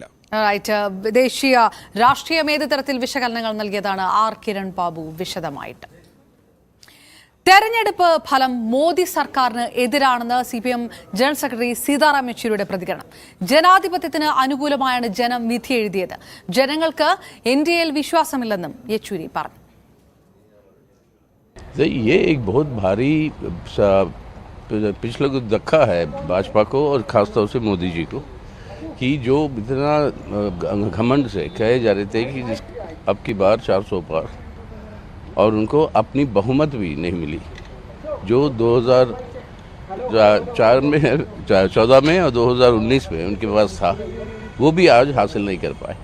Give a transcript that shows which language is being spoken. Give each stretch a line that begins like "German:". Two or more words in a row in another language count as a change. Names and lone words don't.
Malayalam: ദേശീയ രാഷ്ട്രീയം ഏത് തരത്തിൽ വിശകലനങ്ങൾ നൽകിയതാണ് ആർ കിരൺ ബാബു വിശദമായിട്ട്. തെരഞ്ഞെടുപ്പ് ഫലം മോദി സർക്കാരിന് എതിരാണെന്ന് CPM ജനറൽ സെക്രട്ടറി സീതാറാം യെച്ചൂരിയുടെ പ്രതികരണം. ജനാധിപത്യത്തിന് അനുകൂലമായാണ് ജനം വിധി എഴുതിയത്. ജനങ്ങൾക്ക് NDAയിൽ വിശ്വാസമില്ലെന്നും യെച്ചൂരി പറഞ്ഞു.
Hindi: ये एक बहुत भारी पिछले को धक्का है भाजपा को और खासतौर से मोदी जी को, कि जो इतना घमंड से कहे जा रहे थे कि अब की बार 400 पार, और उनको अपनी बहुमत भी नहीं मिली जो 2014 में और 2019 में उनके पास था, वो भी आज हासिल नहीं कर पाए.